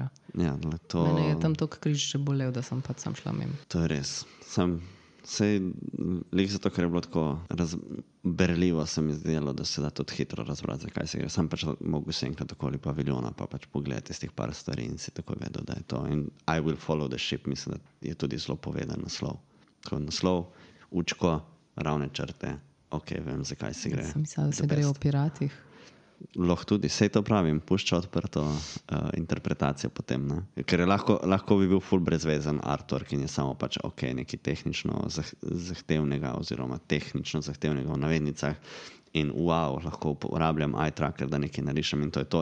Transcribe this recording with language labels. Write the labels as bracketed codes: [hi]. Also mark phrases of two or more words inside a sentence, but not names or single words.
[sl] Ja, to, Mene je tam toliko križišče bolel, da sem pač sam šla mimo. to je res. Sej, lik zato, ker je bilo tako berljivo, se mi zdelo, da se da tudi hitro razbrati, zakaj se gre. Sam pač mogu se enkrat okoli paviljona, pa pač pogledati iz teh par stvari in si tako vedel, da je to. [en] In I will follow the ship, [sl] mislim, da je tudi zelo povedan naslov. Tako naslov, učko, ravne črte, ok, vem, zakaj se gre. Sem mislila, da se [en] The [sl] gre o [en] best. [sl] piratih. Lahko tudi, sej to pravim, pušča odprto interpretacijo potem. Ne? Ker je lahko bi bil ful brezvezen artwork in je samo pač ok, nekaj tehnično zahtevnega oziroma tehnično zahtevnega v navednicah in wow, lahko uporabljam [en] eye tracker, [sl] da nekaj narišem in to je to.